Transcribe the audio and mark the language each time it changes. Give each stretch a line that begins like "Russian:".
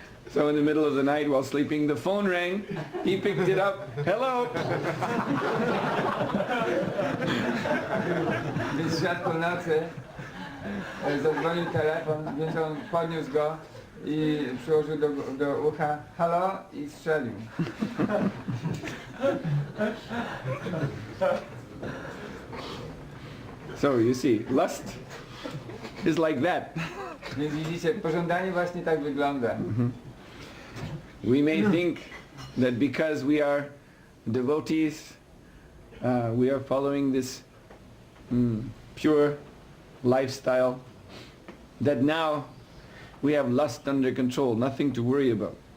English: So in the middle of the night while sleeping, the phone rang, he picked it up, hello!
Polish: Więc szedł po nocy, zadzwonił telefon, więc on podniósł go i przyłożył do ucha, halo, i strzelił.
English: So you see, lust is like that.
Polish: Więc widzicie, pożądanie właśnie tak wygląda.
English: We may think that because we are devotees, we are following this pure lifestyle, that now we have lust under control, nothing to worry about.